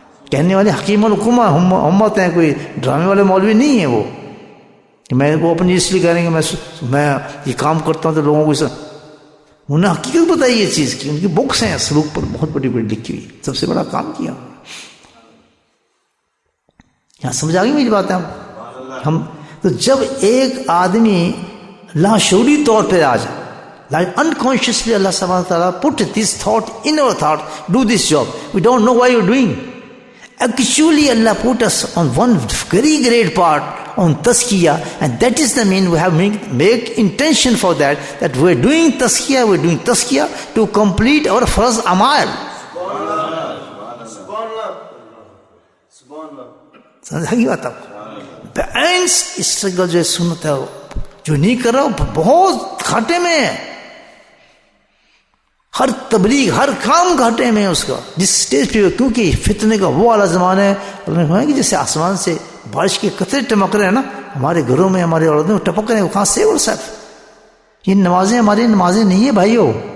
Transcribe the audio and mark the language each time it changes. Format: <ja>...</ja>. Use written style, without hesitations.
<ur>کہنے والے حکیم الحکمہ ہمت ہیں، کوئی ڈرامے والے مولوی نہیں ہیں وہ کہ میں وہ اپنی اس لیے کہہ رہے ہیں کہ میں یہ کام کرتا ہوں تو لوگوں کو انہیں حقیقت بتائی یہ چیز کی. ان کی بکس ہیں سلوک پر بہت بڑی بڑی لکھی ہوئی، سب سے بڑا کام کیا. یہاں سمجھ آ گئی میری بات ہے. ہم تو جب ایک آدمی لاشعوری طور پہ آ جائے،</ur> <en>like unconsciously Allah subhanahu wa ta'ala put this thought in our thought, do this job, we don't know why you're doing. Actually Allah put us on one very great part on tazkiyah, and that is the mean we have make intention for that we're doing tazkiyah to complete our farz amal.</en> <ur>سمجھا گی بات آپ کو؟ Balance struggle جو سنت ہے جو نہیں کر رہا وہ بہت گھاٹے میں ہے. ہر تبلیغ ہر کام گھاٹے میں اس کا، جس سٹیج پہ، کیونکہ فتنے کا وہ والا زمانہ ہے کہ جیسے آسمان سے بارش کے قطرے ٹپک رہے ہیں نا، ہمارے گھروں میں ہمارے عورتوں میں ٹپک رہے ہیں، وہ کہاں سے؟ اور صاحب یہ نمازیں ہماری نمازیں نہیں ہیں بھائیو،</ur>